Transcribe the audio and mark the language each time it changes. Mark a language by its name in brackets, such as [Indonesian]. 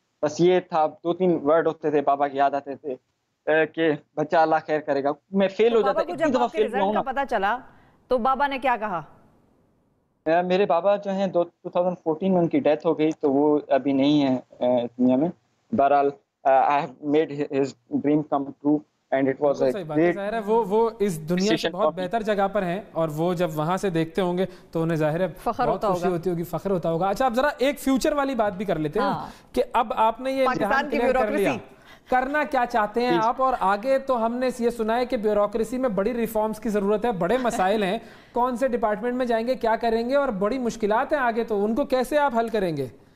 [Urdu] بس یہ تھا, 2-3 ورڈ ہوتے تھے بابا کے یاد آتے تھے کہ بچہ اللہ خیر کرے گا. میں فیل ہو جاتا, ایک دفعہ فیل ہوا نا. پتہ چلا تو بابا نے کیا کہا؟ میرے بابا جو ہیں 2014 میں ان کی ڈیتھ ہو گئی, تو وہ ابھی نہیں ہے دنیا میں. [English] بہرحال I have made his dream come true and it was a great. [Urdu] ظاہر ہے وہ اس دنیا سے بہت بہتر جگہ پر ہیں, اور وہ جب وہاں سے دیکھتے ہوں گے تو انہیں ظاہر ہے بہت خوشی ہوتی ہوگی, فخر ہوتا ہوگا. اچھا اب ذرا ایک فیوچر والی بات بھی کر لیتے ہیں کہ اب آپ نے یہ امتحان کلیئر کر لیا, کرنا کیا چاہتے ہیں آپ, اور آگے تو ہم نے یہ سنا ہے کہ بیوروکریسی میں بڑی ریفارمز کی ضرورت ہے, بڑے مسائل ہیں, کون سے ڈپارٹمنٹ میں جائیں گے, کیا کریں گے, اور بڑی مشکلات ہیں آگے, تو ان کو کیسے آپ حل کریں گے؟